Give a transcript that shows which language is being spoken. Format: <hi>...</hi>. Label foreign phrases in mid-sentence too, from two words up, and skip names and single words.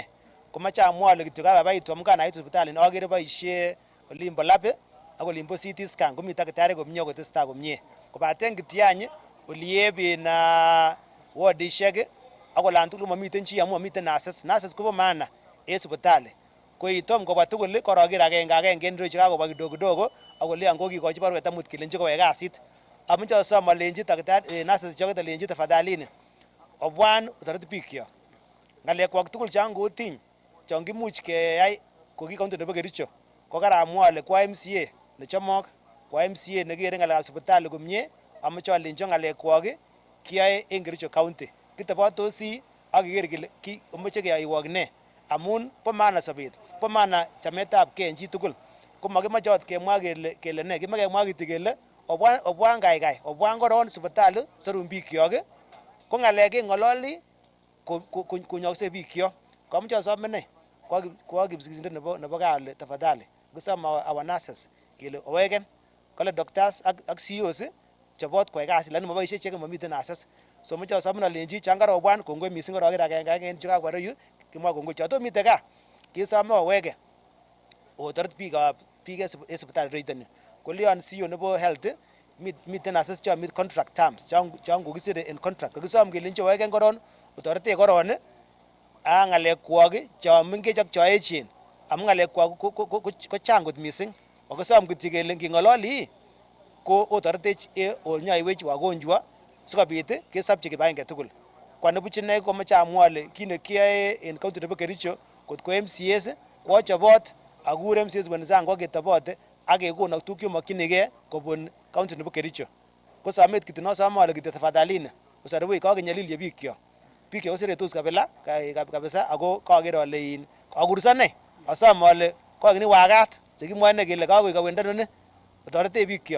<kln>Komache amwa ole kityo kababaitu amkan ait hospitali akere boisie olimbo labe ak olimbo</kln> <en>CT scan</en> <kln>komi takitari komie kotestai komie. Kobaten kityany oliebe na wardishek ak olan tugul momiten chi amu momiten nurses. Nurses kobo maana en hospitali. Ko itom kobwa tugul koroger agenge en recho kakoba kidogo kidogo ak ole ango kikochi barwet amut kelenji kowe kasit. Amuche asom alenji takitari nurses choket alenji tafadhalini obwan otoret biik kyok. Ngalekwak tugul chango tiny chon kimuch keyai ko kikonto nebo Kericho. Ko karamwa ale kwa MCA nechomok, kwa MCA nekere ngalekab hospitali komie, amuche alenji ngalekwak kiyoe en Kericho County. Kitebotosi ak keker kele omoche keyoiwok ne amun bo maana sobet, bo maana chametab kei en chi tugul. Ko makimoche ot kemwa kele ne, kimoche kemwa kityo kele obwan kaikai, obwan koron hospitali sorun biik kyok. Ko ngalek keng'ololi konyokse biik kyok. Komuche asom inei kwa kipsikisindet nebo kaa ole</kln> <sw>tafadhali kusema</sw> <en>our nurses</en> <kln>kele owegen kole doctors ak CEOs chobot koyai kasit lakini moboisie cheke momiten access. So moche asomin alenji changarobwan kongoi missing koroker agenge en chekabwa yu kimwa kongoi choto mite gaa kisome owege otoret biik en sipitali reitoni kolyon CEO nebo health miten access cho mit</kln> <en>contract terms</en> <kln>chon kokisire en contract kokisom kelenji owegen koron otorete koron a ng'alekwok cho mengech ak cho echen amu ng'alekwok ko chang kot missing okisom kityo kele nging'ololi ko otoretech onyoiwech wagonjwa sikobit kesopchi kibagenge tugul. Kwa nibuch inei komoche amwa ale kit nekiyoe en county nebo Kericho kot ko MCAs kochobot akur MCAs wenzangu kwa ketobote ak kekonon tuguk chemokyinigei kobun county nebo Kericho. Ko somet kityo nosome ale kityo tafadhalini osorwech kakenyolilye bikyok. Bikyok koseretos kabisa ako kaker ale kakurso nei asom ale kakini wakat chekimwoe ine kele kakoik kawendo noni otorete bikyok.</kln>